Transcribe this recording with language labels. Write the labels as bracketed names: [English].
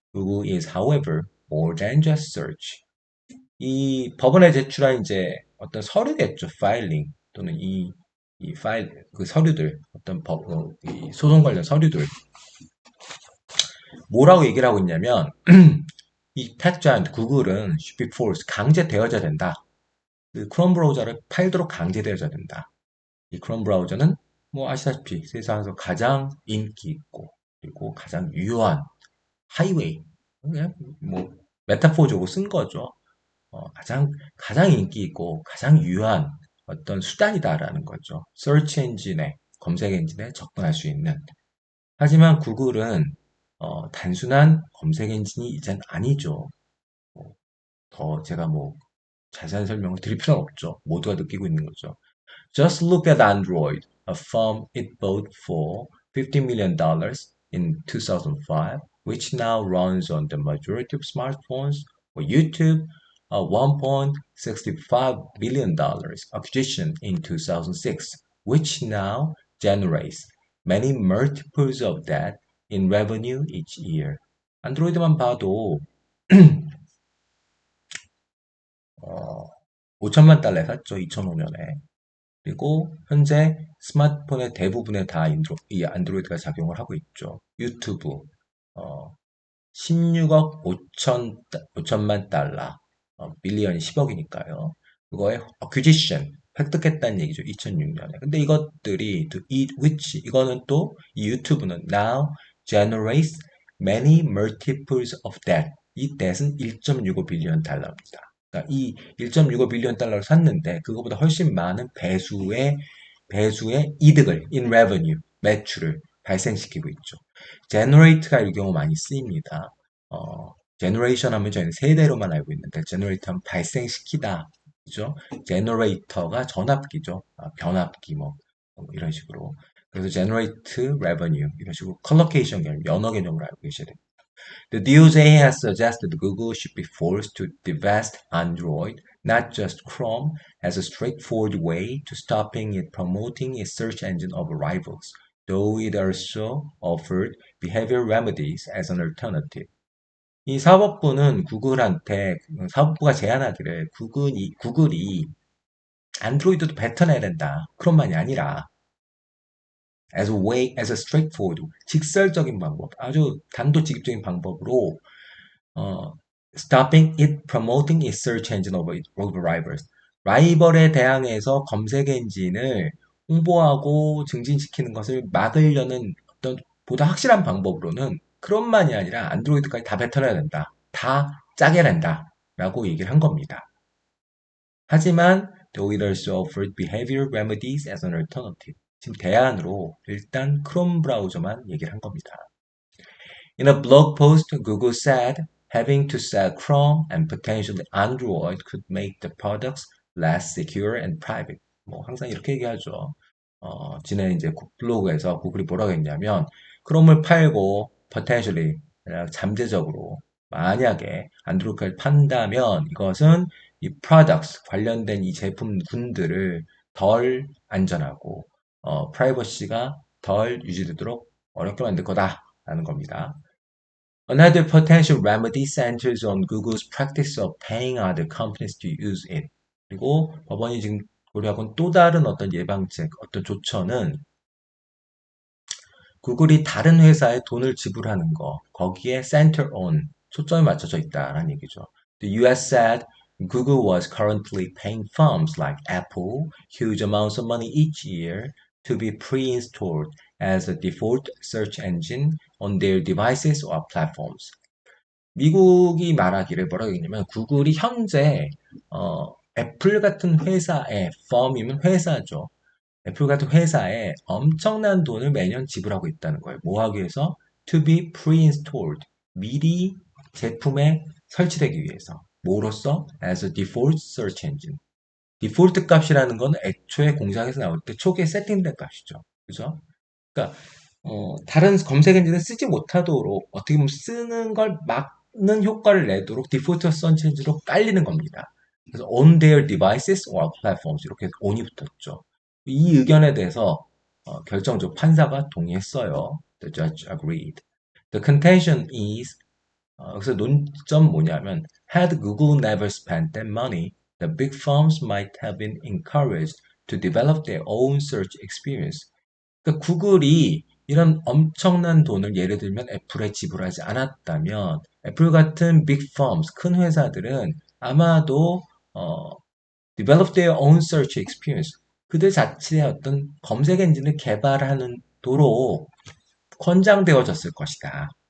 [English] Google is, however, more than just search. [Korean] 이 법원에 제출한 이제 어떤 서류겠죠, 파일링 또는 이 파일 그 서류들 어떤 이 소송 관련 서류들 뭐라고 얘기를 하고 있냐면 이 텍자이언트 구글은 [English] should be forced [Korean] 강제되어져야 된다. 그 크롬 브라우저를 팔도록 강제되어져야 된다. 이 크롬 브라우저는 뭐 아시다시피 세상에서 가장 인기 있고 그리고 가장 유효한 하이웨이 그냥 뭐 메타포적으로 쓴 거죠. 가장 인기 있고 가장 유효한 어떤 수단이다라는 거죠. 서치 엔진에 검색 엔진에 접근할 수 있는. 하지만 구글은 단순한 검색 엔진이 이젠 아니죠. 뭐, 더 제가 뭐 자세한 설명을 드릴 필요는 없죠. 모두가 느끼고 있는 거죠. [English] Just look at Android, a firm it bought for $50 million in 2005, which now runs on the majority of smartphones, or YouTube, a $1.65 billion acquisition in 2006, which now generates many multiples of that in revenue each year. [Korean] 안드로이드만 봐도 5천만 달러에 샀죠. 2005년에. 그리고 현재 스마트폰의 대부분에 다 이 안드로이드가 작용을 하고 있죠. 유튜브 16억 5천만 달러, 빌리언이 10억이니까요. 그거의 acquisition, 획득했다는 얘기죠. 2006년에. 근데 이것들이 [English] to eat which [Korean] 이거는 또 이 유튜브는 [English] now generates many multiples of that. [Korean] 이 that은 1.65 빌리언 달러입니다. 그러니까 이 1.65 빌리언 달러를 샀는데 그거보다 훨씬 많은 배수의 이득을 [English] in revenue, [Korean] 매출을 발생시키고 있죠. generate가 이 경우 많이 쓰입니다. generation 하면 저희는 세대로만 알고 있는데 generate 하면 발생시키다. 그죠? generator가 전압기죠. 변압기 이런 식으로. 그래서 [English] generate revenue [Korean] 이런 식으로 collocation 개념, 연어 개념으로 알고 계셔야 됩니다. [English] The DOJ has suggested Google should be forced to divest Android, not just Chrome, as a straightforward way to stopping it promoting its search engine of rivals, though it also offered behavior remedies as an alternative. [Korean] 이 사법부는 사법부가 제안하기를 구글이 안드로이드도 뱉어내야 된다. 그런 말이 아니라 [English] as a straightforward, [Korean] 직설적인 방법, 아주 단도직입적인 방법으로 [English] stopping it promoting its search engine over rivals. [Korean] 라이벌에 대항해서 검색 엔진을 홍보하고 증진시키는 것을 막으려는 어떤 보다 확실한 방법으로는 크롬만이 아니라 안드로이드까지 다 뱉어내야 된다. 다 짜게 낸다. 라고 얘기를 한 겁니다. 하지만 [English] the leaders offered behavior remedies as an alternative. [Korean] 지금 대안으로 일단 크롬 브라우저만 얘기를 한 겁니다. [English] In a blog post, Google said having to sell Chrome and potentially Android could make the products less secure and private. [Korean] 뭐 항상 이렇게 얘기하죠. 지난 이제 블로그에서 구글이 뭐라고 했냐면 크롬을 팔고 potentially 잠재적으로 만약에 안드로이드를 판다면 이것은 이 products 관련된 이 제품군들을 덜 안전하고 프라이버시가 덜 유지되도록 어렵게 만들 거다라는 겁니다. [English] Another potential remedy centers on Google's practice of paying other companies to use it. [Korean] 그리고 법원이 지금 고려하고 있는 또 다른 어떤 예방책, 어떤 조처는 구글이 다른 회사에 돈을 지불하는 거, 거기에 center on, 초점이 맞춰져 있다라는 얘기죠. [English] The US said Google was currently paying firms like Apple huge amounts of money each year to be pre-installed as a default search engine on their devices or platforms. [Korean] 미국이 말하기를 뭐라고 했냐면 구글이 현재 애플 같은 회사의 펌이면 회사죠. 애플 같은 회사에 엄청난 돈을 매년 지불하고 있다는 거예요. 뭐 하기 위해서? [English] To be pre-installed. [Korean] 미리 제품에 설치되기 위해서. 뭐로써? [English] As a default search engine. [Korean] 디폴트 값이라는 건 애초에 공장에서 나올 때 초기에 세팅된 값이죠. 그죠? 그러니까 다른 검색 엔진을 쓰지 못하도록 어떻게 보면 쓰는 걸 막는 효과를 내도록 디폴트 서치 엔진으로 깔리는 겁니다. 그래서 [English] on their devices or platforms [Korean] 이렇게 on이 붙었죠. 이 의견에 대해서 결정적 판사가 동의했어요. [English] The judge agreed. The contention is [Korean] 그래서 논점 뭐냐면 [English] had Google never spent that money, the big firms might have been encouraged to develop their own search experience. [Korean] 그러니까 구글이 이런 엄청난 돈을 예를 들면 애플에 지불하지 않았다면 애플 같은 빅 firms, 큰 회사들은 아마도 [English] develop their own search experience [Korean] 그들 자체의 어떤 검색 엔진을 개발하는 도로 권장되어졌을 것이다.